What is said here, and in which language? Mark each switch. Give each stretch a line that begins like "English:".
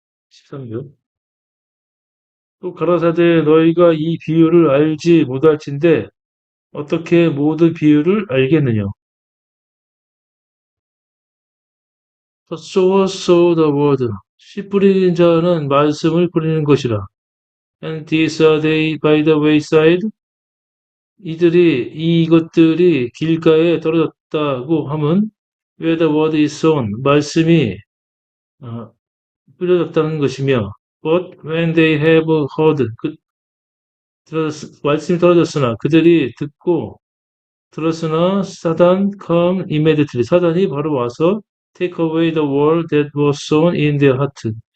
Korean: 13절 또 가라사대 너희가 이 비유를 알지 못할진대 어떻게 모든 비유를 알겠느냐.
English: The sower sowed the word.
Korean: 씨 뿌리는 자는 말씀을 뿌리는 것이라.
English: And these are they by the wayside.
Korean: 이것들이 길가에 떨어졌다고 함은
English: where the word is sown.
Korean: 말씀이 뿌려졌다는 것이며
English: but when they have heard.
Korean: 말씀이 떨어졌으나 그들이 듣고 들었으나 사단
English: come immediately.
Korean: 사단이 바로 와서
English: take away the word that was sown in their heart.